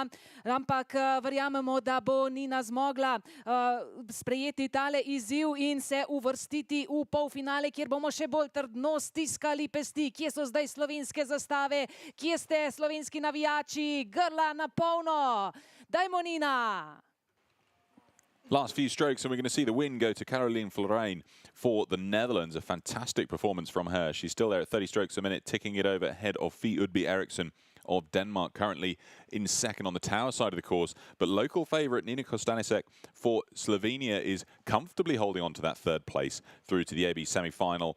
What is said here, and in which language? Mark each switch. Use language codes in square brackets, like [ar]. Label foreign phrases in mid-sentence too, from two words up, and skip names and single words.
[sl] Ampak verjamemo, da bo Nina zmogla sprejeti tale izziv in se uvrstiti v polfinale, kjer bomo še bolj trdno stiskali pesti. Kje so zdaj slovenske zastave? Kje ste slovenski navijači? Grla na polno! Dajmo, Nina! [en] Last few strokes, and we're going to see the win go to Caroline Florijn for the Netherlands. A fantastic performance from her. She's still there at 30 strokes a minute, ticking it over ahead of Fia B. Eriksson of Denmark, currently in second on the tower side of the course. But local favourite Nina Konstanciec for Slovenia is comfortably holding on to that third place through to the AB semi-final.